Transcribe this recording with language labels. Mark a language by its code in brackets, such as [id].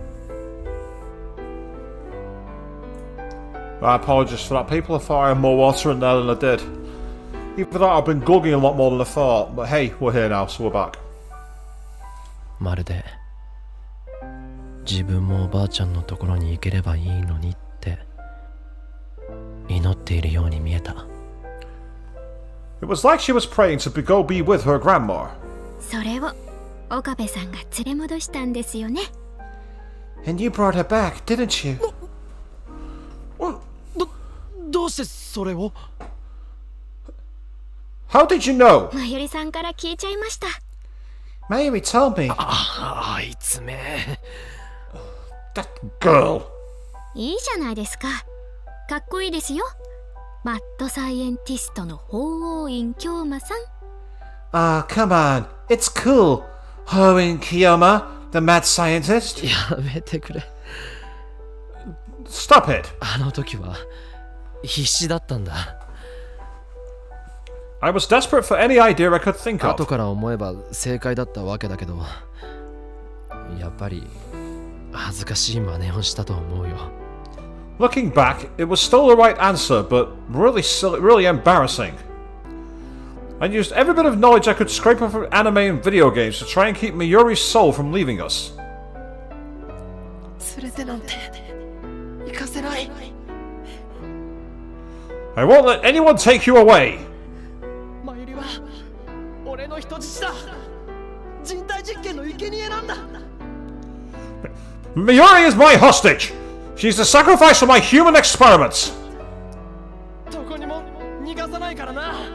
[en] I apologise for that, people. I thought I had more water in there than I did. Even though I've been googling a lot more than I thought. But hey, we're here now, so we're back. [ja] まるで自分もおばあちゃんのところに行ければいいのにって祈っているように見えた。 [en] It was like she was praying to go be with her grandma. [ja] それを岡部さんが連れ戻したんですよね。 [en] And you brought her back, didn't you? [ja] どうしてそれを？ [en] How did you know? [ja] まゆりさんから聞いちゃいました。 [en] Mayuri told me. [ja] あいつめ。 [en] That girl. [ja] いいじゃないですか。かっこいいですよ。マッドサイエンティストの法王院京馬さん。 [en] Ah, come on. It's cool. Hoen Kiyama, the mad scientist. [ja] やめてくれ。 [en] Stop it. [ja] あの時は必死だったんだ。 [en] I was desperate for any idea I could think [ja] 後 [en] of. [ja] から思えば正解だったわけだけど、やっぱり恥ずかしい真似をしたと思うよ。 [en] Looking back, it was still the right answer, but really silly, really embarrassing. I used every bit of knowledge I could scrape up from anime and video games to try and keep Mayuri's soul from leaving us. [ja] 連れてなんて行かせない。 [en] I won't let anyone take you away. [ja] マユリは俺の人質だ。人体実験の生贄なんだ。 [en] Mayuri is my hostage. She's the sacrifice for my human experiments. [ja] どこにも逃がさないからな。